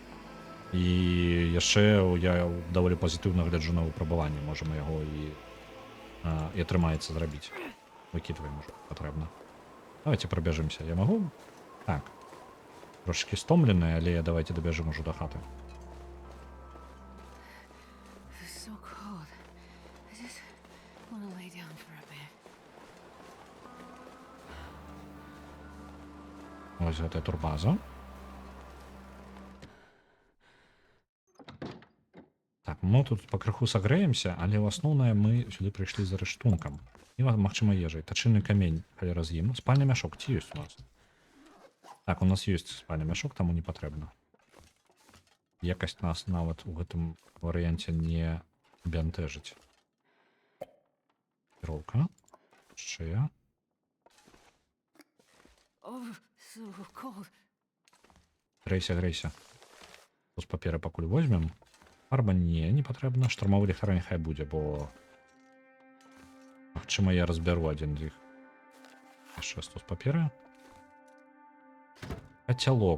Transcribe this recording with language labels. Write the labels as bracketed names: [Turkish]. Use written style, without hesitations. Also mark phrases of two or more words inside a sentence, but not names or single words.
[Belarusian] І яшчэ я даволі пазітыўна гляджу на выпрабаванне, можа мы яго і атрымаецца зрабіць. Выкідваем ужо патрэбна. Давайте прабяжымся. Я магу? Так. Трошки стомлены, але давайте дабяжым ужо да хаты. [English] So cold. I just want to lay down for a bit. [Belarusian] Ось гэтая турбаза. Так, мы тут пакрыху сагрэемся, але ў асноўнае мы сюды прыйшлі за рэштункам. І, магчыма, ежай. Тачыны камень, халера з ім. Спальны мяшок, ці ёсць у нас? Так, у нас ёсць спальны мяшок, таму не патрэбна. Якасць нас нават у гэтым варыянце не бянтэжыць. Кіроўка. Яшчэ. [English] Oh, so cold. [Belarusian] Грэйся. Тут паперы пакуль возьмем. Фарба не патрэбна. Штурмовы ліхтар няхай будзе, бо магчыма я разбяру адзін з іх. Яшчэ тут паперы. Кацялок.